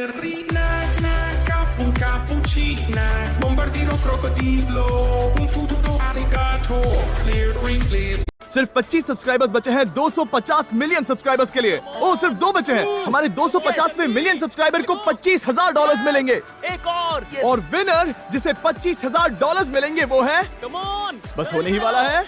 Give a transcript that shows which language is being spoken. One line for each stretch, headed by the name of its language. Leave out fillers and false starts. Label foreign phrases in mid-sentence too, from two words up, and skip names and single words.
Italian: ballerina, un cappuccino, bombardino crocodilo, un futuro alligator, clear.
Hindi: सिर्फ 25 सब्सक्राइबर्स बचे हैं 250
English: million subscribers
Hindi: के लिए। ओ सिर्फ 2 बचे हैं। हमारे 250वें
English: million subscriber
Hindi: को $25,000 मिलेंगे। एक और विनर जिसे $25,000 मिलेंगे वो है,
English: come on,
Hindi: बस होने ही वाला है।